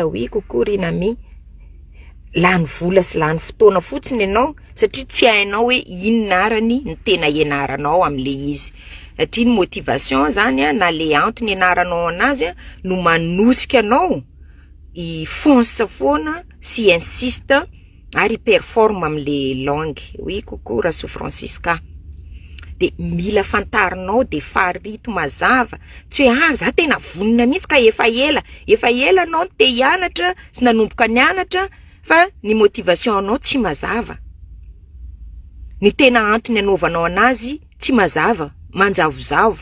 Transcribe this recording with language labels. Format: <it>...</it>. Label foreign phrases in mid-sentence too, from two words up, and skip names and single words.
<fr>Oui, coucou</fr> <mg>Rinami, lany vola sy lany fotoana fotsiny anao satria tsy hainao hoe inona arany ny tena ianaranao am'le izy. Satria ny motivation zany na le antony ianaranao anazy no manosika anao i fonce foana sy insiste ary performe am'le langue.</mg> <fr>Oui, coucou Rassou Francisca.</fr> <mg>De mila fantarinao de farito mazava, tsy hoe za tena vonona mihitsy ka efa ela anao te hianatra sy nanomboka nianatra fa ny motivation anao tsy mazava, ny tena antony anaovanao anazy tsy mazava, manjavozavo.</mg>